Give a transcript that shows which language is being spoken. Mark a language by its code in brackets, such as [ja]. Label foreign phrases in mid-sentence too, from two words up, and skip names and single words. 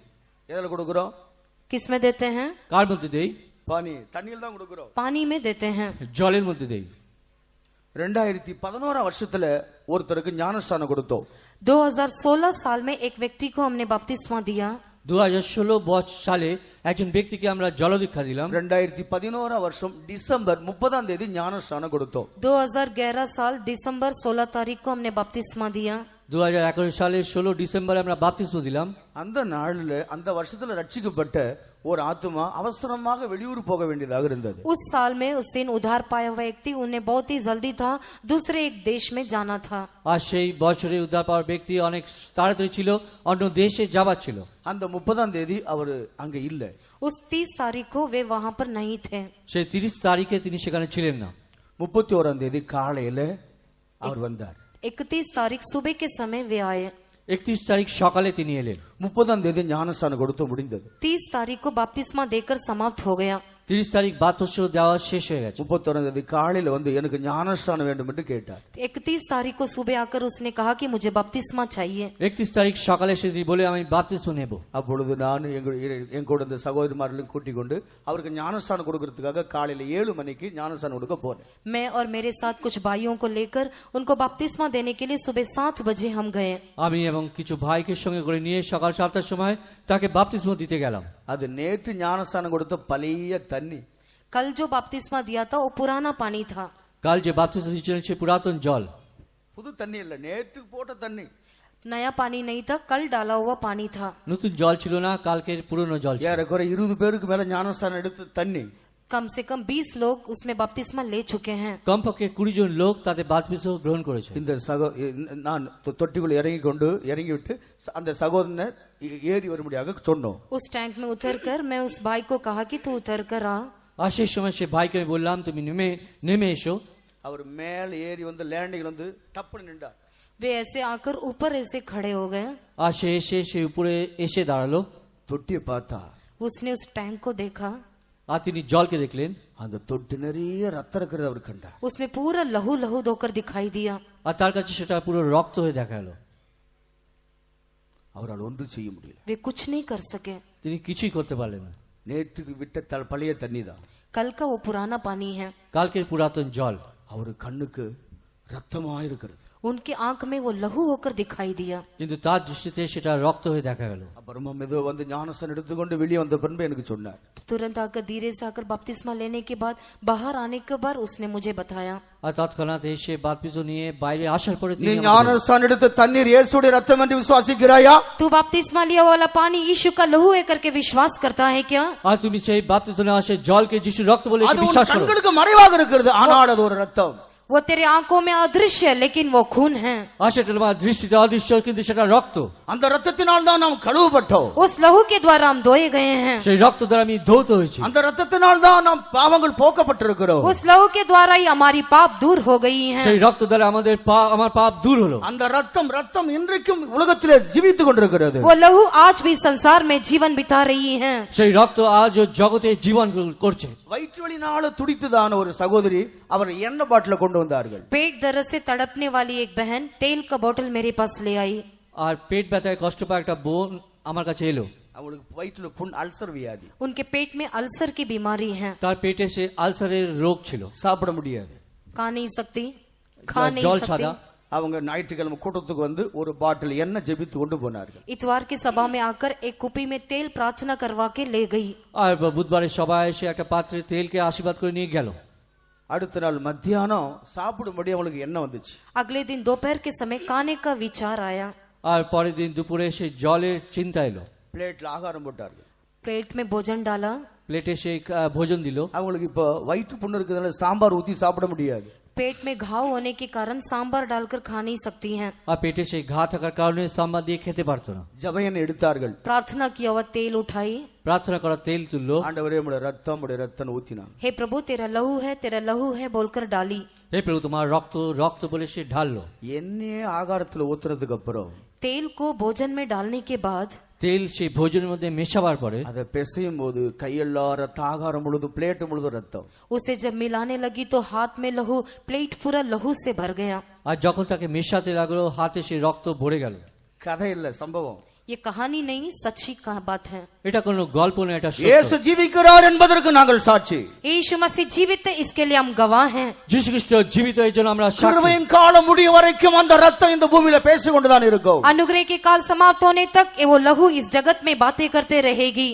[ta] எதுல கொடுக்கிறோம்? [hi] किस में देते हैं? [bn] কার মধ্যে দেই? [ta] பானி தண்ணியில் தான் கொடுக்கிறோம். [hi] पानी में देते हैं। [bn] জলের মধ্যে দেই। [ta] 2011 வருஷத்துல ஒருத்தருக்கு ஞானஸ்நானம் கொடுத்தோம். [hi] 2016 साल में एक व्यक्ति को हमने बपतिस्मा दिया। [bn] 2016 সালে একজন ব্যক্তিকে আমরা জলদীক্ষা দিলাম। [ta] 2011 வருஷம் டிசம்பர் 30ஆம் தேதி ஞானஸ்நானம் கொடுத்தோம். [hi] 2011 साल दिसंबर 16 तारीख को हमने बपतिस्मा दिया। [bn] 2011 সালের 16 ডিসেম্বরে আমরা বাপ্তিস্ম দিলাম। [ta] அந்த நாள்ல அந்த வருஷத்துல ரட்சிக்கப்பட்ட ஒரு ஆத்துமா அவசரமாக வெளியூர் போக வேண்டியதாக இருந்தது. [hi] उस साल में उस दिन उद्धार पाया हुआ व्यक्ति उन्हें बहुत ही जल्दी था दूसरे एक देश में जाना था। [bn] আর সেই বছরে উদ্ধার পাওয়ার ব্যক্তি অনেক তাড়াতাড়ি ছিল, অন্য দেশে যাবার ছিল। [ta] அந்த 30ஆம் தேதி அவர் அங்க இல்ல. [hi] उस 30 तारीख को वे वहां पर नहीं थे। [bn] সেই 30 তারিখে তিনি সেখানে ছিলেন না। [ta] 31ஆம் தேதி காலையில அவர் வந்தார். [hi] 31 तारीख सुबह के समय वे आए। [bn] 31 তারিখ সকালে তিনি এলেন। [ta] 30ஆம் தேதி ஞானஸ்நானம் கொடுத்து முடிந்தது. [hi] 30 तारीख को बपतिस्मा देकर समाप्त हो गया। [bn] 30 তারিখ বাপ্তিস্ম দেওয়া শেষ হয়ে গেছে। [ta] 31ஆம் தேதி காலையில வந்து எனக்கு ஞானஸ்நானம் வேண்டும் என்று கேட்டார். [hi] 31 तारीख को सुबह आकर उसने कहा कि मुझे बपतिस्मा चाहिए। [bn] 31 তারিখ সকালে সে বলে আমি বাপ্তিস্ম নেব। [ta] அப்பொழுது நான் என் கூட இந்த சகோதரிமார்களையும் கூட்டிக் கொண்டு அவருக்கு ஞானஸ்நானம் கொடுக்கறதுக்காக காலையில 7 மணிக்கு ஞானஸ்நானம் கொடுக்க போனேன். [hi] मैं और मेरे साथ कुछ भाइयों को लेकर उनको बपतिस्मा देने के लिए सुबह 7 बजे हम गए। [bn] আমি এবং কিছু ভাইকে সঙ্গে করে নিয়ে সকাল 7টার সময় তাকে বাপ্তিস্ম দিতে গেলাম। [ta] அது நேற்று ஞானஸ்நானம் கொடுத்த பழைய தண்ணி। [hi] कल जो बपतिस्मा दिया था वो पुराना पानी था। [bn] কাল যে বাপ্তিস্ম দিয়েছিলেন সে পুরাতন জল, [ta] புது தண்ணி இல்ல, நேற்று போட்ட தண்ணி। [hi] नया पानी नहीं था, कल डाला हुआ पानी था। [bn] নতুন জল ছিল না, কালকের পুরনো জল ছিল। [ta] ஏறக்குறை 20 பேருக்கு மேல ஞானஸ்நானம் எடுத்த தண்ணி। [hi] कम से कम 20 लोग उसमें बपतिस्मा ले चुके हैं। [bn] কমপক্ষে 20 জন লোক তাতে বাপ্তিস্ম গ্রহণ করেছে। [ta] இந்த நான் தொட்டிக்குள்ள இறங்கி விட்டு அந்த சகோதரனை ஏறி வரும்படியாக சொன்னோம்। [hi] उस टैंक में उतरकर मैं उस भाई को कहा कि तू उतर कर आ। [bn] আর সেই সময় সে ভাইকে আমি বললাম তুমি নেমে এসো। [ta] அவர் மேல ஏறி வந்து ল্যান্ডিং வந்து டப்புன்னு நின்றார்। [hi] वे ऐसे आकर ऊपर ऐसे खड़े हो गए। [bn] আর সে এসে সে উপরে এসে দাঁড়ালো। [ta] தொட்டியை பார்த்தா [hi] उसने उस टैंक को देखा। [bn] আর তিনি জলকে দেখলেন। [ta] அந்த தொட்டி நிறைய ரத்தம் இருக்கிறது அவர் கண்டார்। [hi] उसमें पूरा लहू लहू धोकर दिखाई दिया। [bn] আর তার কাছে সেটা পুরো রক্ত হয়ে দেখা গেল। [ta] அவரால் ஒன்றும் செய்ய முடியல। [hi] वे कुछ नहीं कर सके। [bn] তিনি কিছুই করতে পারলেন না। [ta] நேற்றுக்கு விட்ட பழைய தண்ணி தான்। [hi] कल का वो पुराना पानी है। [bn] কালকের পুরাতন জল। [ta] அவர் கண்ணுக்கு ரத்தமாய் இருக்கிறது। [hi] उनके आंख में वो लहू होकर दिखाई दिया। [bn] কিন্তু তার দৃষ্টিতে সেটা রক্ত হয়ে দেখা গেল। [ta] அப்புறமா மெதுவா வந்து ஞானஸ்நானம் எடுத்துக்கொண்டு வெளியே வந்த பின்பு எனக்கு சொன்னார்। [hi] तुरंत आकर धीरे से आकर बपतिस्मा लेने के बाद बाहर आने के बाद उसने मुझे बताया। [bn] আর তৎক্ষণাৎ এসে বাপ্তিস্ম নিয়ে বাইরে আসার পরে [ta] நீ ஞானஸ்நானம் எடுத்த தண்ணீர் இயேசுடைய ரத்தம் என்று விசுவாசிக்கிறாயா? [hi] तू बपतिस्मा लिया वाला पानी यीशु का लहू है करके विश्वास करता है क्या? [bn] আর তুমি সেই বাপ্তিস্ম নেওয়া সেই জলকে যিশুর রক্ত বলে [ta] அது [bn] বিশ্বাস [ta] உன் [bn] করো। [ta] கண்களுக்கு மறைவாக இருக்கிறது, ஆனால் அது ஒரு ரத்தம்। [hi] वो तेरे आंखों में अदृश्य है लेकिन वो खून है। [bn] আর সেটা তোমার দৃষ্টিতে অদৃশ্য কিন্তু সেটা রক্ত। [ta] அந்த ரத்தத்தினால் தான் நாம் கழுவப்பட்டோம்। [hi] उस लहू के द्वारा हम धोए गए हैं। [bn] সেই রক্ত দ্বারা আমি ধৌত হয়েছি। [ta] அந்த ரத்தத்தினால் தான் நாம் பாவங்கள் போக்கப்பட்டிருக்கிறோம்। [hi] उस लहू के द्वारा ही हमारी पाप दूर हो गई हैं। [bn] সেই রক্ত দ্বারা আমার পাপ দূর হলো। [ta] அந்த ரத்தம் இன்றைக்கும் உலகத்திலே ஜீவித்துக் கொண்டிருக்கிறது। [hi] वो लहू आज भी संसार में जीवन बिता रही है। [bn] সেই রক্ত আজও জগতে জীবন করছে। [ta] வயிற்று வலினால துடித்துதான ஒரு சகோதரி அவர் எண்ணெய் பாட்டில கொண்டு வந்தார்கள்। [hi] पेट दर्द से तड़पने वाली एक बहन तेल का बोतल मेरे पास ले आई। [bn] আর পেট ব্যথায় কষ্ট পায় একটা বোন আমার কাছে এলো। [ta] அவங்களுக்கு வயிற்றுல புண், அல்சர் வியாதி। [hi] उनके पेट में अल्सर की बीमारी है। [bn] তার পেটে সে আলসারের রোগ ছিল। [ta] சாப்பிட முடியாது, [hi] खा नहीं सकती, खा नहीं [bn] জল [hi] सकती। [bn] ছাদা। [ta] அவங்க ஞாயிற்றுக்கிழமை கூட்டத்துக்கு வந்து ஒரு பாட்டில் எண்ணெய் ஜெபித்து கொண்டு போனார்கள்। [hi] इतवार की सभा में आकर एक कुपी में तेल प्रार्थना करवा के ले गई। [bn] আর বুধবারের সবাই এসে একটা পাত্রে তেলকে আশীর্বাদ করে নিয়ে গেল। [ta] அடுத்த நாள் மத்தியானம் சாப்பிடும்படி அவங்களுக்கு எண்ணெய் வந்துச்சு। [hi] अगले दिन दोपहर के समय खाने का विचार आया। [bn] আর পরের দিন দুপুরে এসে জলের চিন্তা এলো। [ta] பிளேட்ல ஆகாரம் போட்டார்கள்। [hi] प्लेट में भोजन डाला। [bn] প্লেটে সে ভোজন দিল। [ta] அவங்களுக்கு இப்போ வயிற்று புண்ணு இருக்கிறதுனால சாம்பார் ஊத்தி சாப்பிட முடியாது। [hi] पेट में घाव होने के कारण सांबर डालकर खा नहीं सकती हैं। [bn] আর পেটে সেই ঘা থাকার কারণে সাম্বার দিয়ে খেতে পারতো না। [ta] ஜெபம் எடுத்தார்கள்। [hi] प्रार्थना किया हुआ तेल उठाई। [bn] প্রার্থনা করা তেল তুললো। [ta] ஆண்டவரே உம்முடைய ரத்தம் ஊத்தினாங்க। [hi] हे प्रभु तेरा लहू है बोलकर डाली। [bn] হে প্রভু তোমার রক্ত রক্ত বলে সে ঢাললো। [ta] எண்ணெயே ஆகாரத்துல ஊத்துறதுக்கு அப்புறம் [hi] तेल को भोजन में डालने के बाद [bn] তেল সেই ভোজনের মধ্যে মেশাবার পরে [ta] அதை பிசையும் போது கையெல்லாம் ரத்த, ஆகாரம் முழுதும், பிளேட் முழுதும் ரத்தம்। [hi] उसे जब मिलाने लगी तो हाथ में लहू, प्लेट पूरा लहू से भर गया। [bn] আর যখন তাকে মেশাতে লাগলো হাতে সেই রক্ত ভরে গেল। [ta] கதை இல்ல, சம்பவம்। [hi] ये कहानी नहीं, सच्ची बात है। [bn] এটা কোনো গল্প না, এটা [ta] இயேசு [bn] সত্য। [ta] ஜீவிக்கிறார் என்பதற்கு நாங்கள் சாட்சி। [hi] यीशु मसीह जीवित है, इसके लिए हम गवाह हैं। [bn] যীশু খ্রিস্ট জীবিত, এই জন্য আমরা সাক্ষী। [ta] கிருபையின் காலம் முடிய வரைக்கும் அந்த ரத்தம் இந்த பூமியில பேசிக்கொண்டுதான் இருக்கும்। [hi] अनुग्रह के काल समाप्त होने तक वो लहू इस जगत में बातें करते रहेगी।